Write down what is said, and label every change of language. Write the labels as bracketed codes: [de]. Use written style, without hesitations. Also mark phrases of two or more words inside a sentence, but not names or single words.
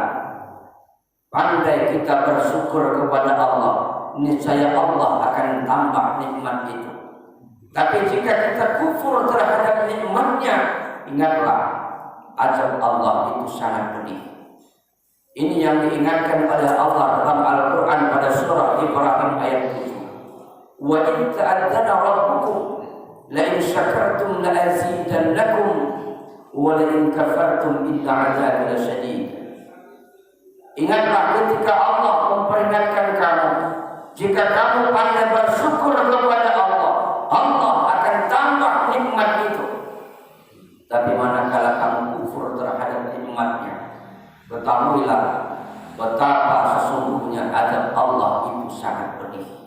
[id] Pandai kita bersyukur kepada Allah, niscaya Allah akan tambah nikmat itu. Tapi jika kita kufur terhadap nikmatnya, ingatlah, azab Allah itu sangat pedih. Ini yang diingatkan oleh Allah dalam Al-Quran pada surah Ibrahim ayat 7. [ar] وإذ تأذن ربكم لئن شكرتم لأزيدنكم ولئن كفرتم إن عذابي لشديد. [id] Ingatlah ketika Allah memperingatkan kamu, jika kamu pandai bersyukur kepada Allah, Allah akan tambah nikmat itu. Tapi manakala kamu kufur terhadap nikmatnya, ketahuilah betapa sesungguhnya azab Allah itu sangat pedih.